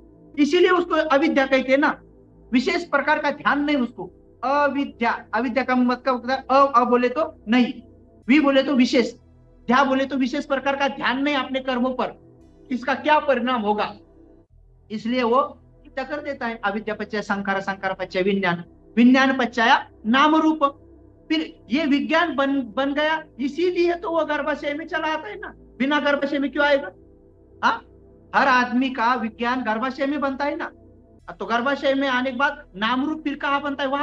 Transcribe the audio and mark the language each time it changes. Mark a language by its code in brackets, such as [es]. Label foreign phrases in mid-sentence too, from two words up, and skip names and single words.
[hi] इसीलिए उसको अविद्या कहते हैं ना। विशेष प्रकार का ध्यान नहीं उसको। अविद्या, अविद्या का मतलब अ बोले तो नहीं, वी बोले तो विशेष, ध्या बोले तो विशेष प्रकार का ध्यान नहीं अपने कर्मों पर, इसका क्या परिणाम होगा, इसलिए वो हत्या कर देता है। [pi] अविद्या पच्चय संखारा, संखारा पच्चय विज्ञान, विज्ञान पच्चय नाम रूप। [hi] फिर ये विज्ञान बन गया, इसीलिए तो वो गर्भाशय में चला आता है ना। बिना गर्भाशय में क्यों आएगा? हाँ, हर आदमी का विज्ञान गर्भाशय में बनता है ना। तो गर्भाशय में आने के बाद नाम रूप फिर कहाँ बनता है?